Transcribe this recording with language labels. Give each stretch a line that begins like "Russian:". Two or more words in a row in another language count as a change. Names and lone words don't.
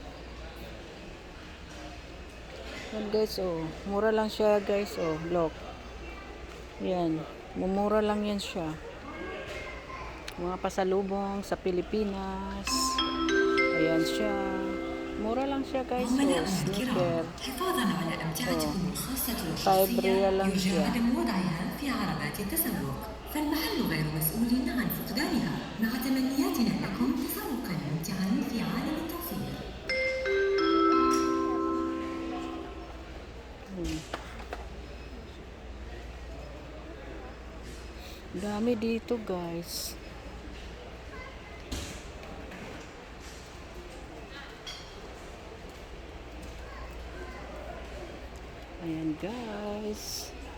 Filipino: Yan guys, oh. Mura lang siya guys, oh. Look. Yan. Mumura lang yan siya. Mga pasalubong sa Pilipinas. Ayan siya. Mura lang siya guys.
Arabic: عملاء Oh, الكرام
Filipino: sneaker.
Arabic: حفاظا على أمتعتكم الخاصة 5 والشخصية
Filipino: ريال lang
Arabic: يرجى
Filipino: siya.
Arabic: عدم وضعها في عربات التسوق فالمحل غير مسؤول عن فقدانها مع تمنياتنا لكم تسوقا ممتعا في عالم التوفير
Filipino: Dami dito guys. Ayan guys.